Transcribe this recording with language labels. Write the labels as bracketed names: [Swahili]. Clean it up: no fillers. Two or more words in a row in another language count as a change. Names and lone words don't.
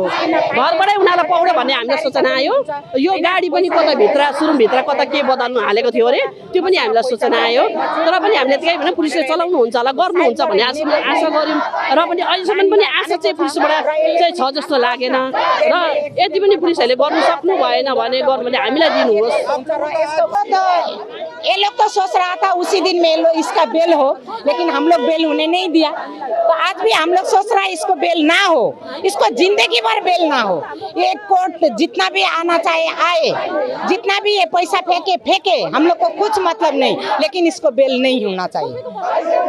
[Nepali] घरबाटै उनीहरूलाई पक्रियो भन्ने हामीलाई सूचना आयो। यो गाडी पनि कता भित्र सुरुङभित्र कता के बदल्नु हालेको थियो अरे, त्यो पनि हामीलाई सूचना आयो। तर पनि हामीले त्यही भने पुलिसले चलाउनुहुन्छ होला, गर्नुहुन्छ भन्ने आशा गऱ्यौँ। र पनि अहिलेसम्म पनि आशा चाहिँ पुलिसबाट चाहिँ छ जस्तो लागेन। र यति पनि पुलिसहरूले गर्नु सक्नु भएन भने गभर्नमेन्टले हामीलाई दिनुहोस्। [Hindi] ये लोग तो सोच रहा था उसी दिन में इसका बेल हो, लेकिन हम लोग बेल होने नहीं दिया। तो आज भी हम लोग सोच रहा है इसको बेल ना हो, इसको जिंदगी भर बेल ना हो। ये कोर्ट जितना भी आना चाहे आए, जितना भी ये पैसा फेंके, हम लोग को कुछ मतलब नहीं, लेकिन इसको बेल नहीं होना चाहिए।